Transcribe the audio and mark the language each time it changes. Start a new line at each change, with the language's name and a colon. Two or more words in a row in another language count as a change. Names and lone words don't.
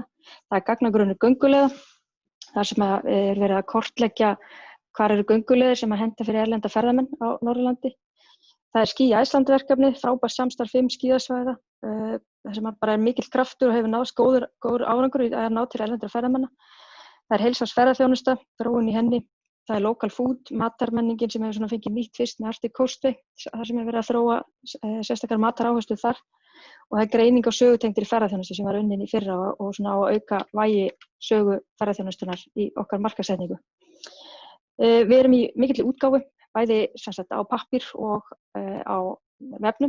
Icelandic: Það er gagnagrunnur gönguleiða, þar sem er verið að kortleggja hvar eru gönguleiðir sem að henta fyrir erlenda ferðamenn á Norðurlandi. Það er Ski Iceland verkefni, frábært samstarf 5 skíðasvæða, þar sem bara er mikill kraftur og hefur náðst góður árangur í að ná til erlendra ferðamanna. Það er heilsársferðaþjónusta, þróun í henni. Það er
English: local food,
Icelandic: matarmenningin sem hefur fengið nýtt fyrst með Arctic Coastway, þar sem er verið að þróa sérstakar mataráherslur þar. Og það er greining á sögutengdri ferðaþjónustu sem var unnin í fyrra og á að auka vægi sögu ferðaþjónustunnar í okkar markaðssetningu. Við erum í mikilli útgáfu, bæði á pappír og á vefnum.